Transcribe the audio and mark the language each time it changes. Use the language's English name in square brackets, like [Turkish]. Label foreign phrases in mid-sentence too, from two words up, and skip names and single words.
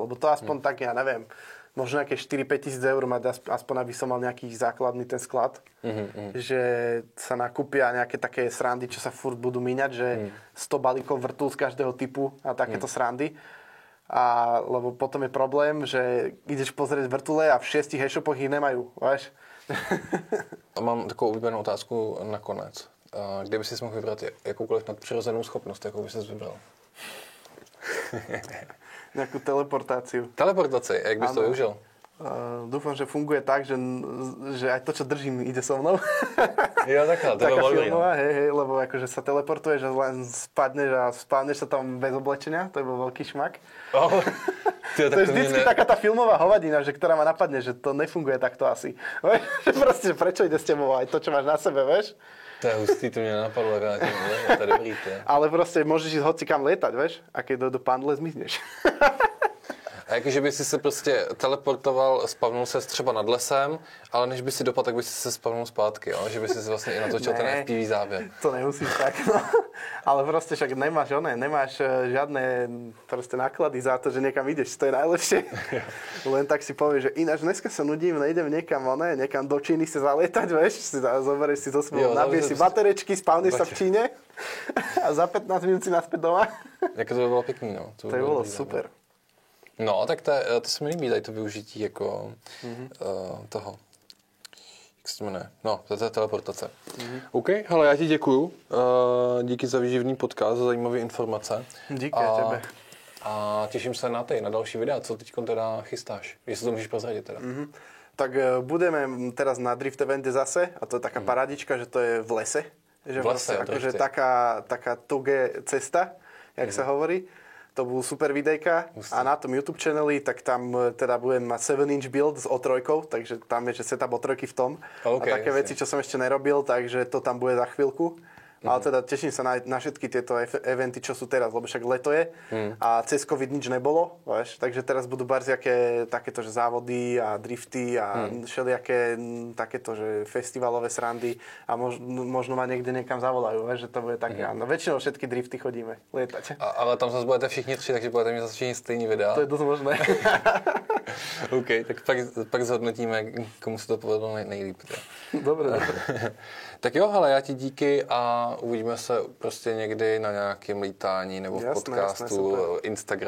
[Slovak] Lebo to aspoň tak, ja neviem, možno nejaké 4-5 tisíc eur mať, aspoň aby som mal nejaký základný ten sklad, že sa nakúpia nejaké také srandy, čo sa furt budú míňať, že 100 balíkov vrtul z každého typu a takéto srandy. Lebo potom je problém, že ideš pozrieť vrtule a v 6 e-shopoch ich nemajú, vieš? [Czech] A mám takovou oblíbenou otázku nakonec. Kdyby si mohl vybrat jakoukoliv nadpřirozenou schopnost, jakou by si vybral? [Slovak] Nejakú teleportáciu. [Czech] Teleportaci, jak bys to využil? [Slovak] Dúfam, že funguje tak, že aj to, čo držím, ide so mnou. [Czech] Jo, takhle, to [Slovak] Taká [Czech] bylo dobrý, [Slovak] filmová, hej, lebo akože sa teleportuješ a len spadneš a spávneš sa tam bez oblečenia, to je bol veľký šmak. [Czech] Oh, tyjo, [Slovak] To je vždycky taká tá filmová hovadina, že ktorá ma napadne, že to nefunguje takto asi. Že proste, že prečo ide s tebou aj to, čo máš na sebe, vieš? [Czech] To je hustý, to mě nenapadlo, jak na tím, to je dobrý, to je. [Slovak] Ale proste môžeš ísť hocikam lietať, vieš? A keď do pandle zmizneš. [Czech] A jakože by si se prostě teleportoval, spavnul ses třeba nad lesem, ale než by si dopadl, tak by si se spavnul zpátky, jo? Že by si vlastně i natočil ten FPV záběr. [Slovak] To nemusíš tak, no. Ale proste však nemáš žiadne proste náklady za to, že niekam ideš, to je najlepšie. Len tak si povieš, že ináč dneska sa nudím, nejdem niekam do Číny sa zalietať, vieš, zoberieš si zo sebou, nabiješ si baterečky, spavneš sa v Číne a za 15 minút si naspäť doma. [Czech] Jako to by bylo pěkný, no. To by bylo super. No, tak to se mi líbí, tady to využití jako toho. Jak se to jmenuje? No, to je teleportace. OK, hele, já ti děkuju. Díky za výživný podcast, za zajímavé informace. Díky tebe. A těším se na další videa. Co teď teda chystáš? Jestli to můžeš prozradit teda. [Slovak] Tak budeme teraz na Drift evente zase a to je taká paradička, že to je v lese. Že v lese, akože taká tuge cesta, jak sa hovorí. To budú super videjka a na tom YouTube channeli, tak tam teda budem mať [English] 7-inch build [Slovak] s O3, takže tam je, že setup O3 v tom. Okay, a také veci, čo som ešte nerobil, takže to tam bude za chvíľku. Ale teda teším sa na všetky tieto eventy, čo sú teraz, lebo však leto je a cez COVID nič nebolo, vieš, takže teraz budú barziaké takéto, že závody a drifty a všelijaké takéto, že festivalové srandy a možno ma niekde niekam zavolajú, vieš, že to bude také. No väčšinou všetky drifty chodíme lietať. [Czech] Ale tam zase budete všichni tři, takže budete mít zase všichni stejný videa. [Slovak] To je dosť možné. [Czech] OK, tak pak zhodnotíme, komu se to povedlo nejlíp. [Slovak] Dobre. [Czech] Tak jo, hele, já ti díky a uvidíme se prostě někdy na nějakém lítání nebo v podcastu, Instagramech a takhle.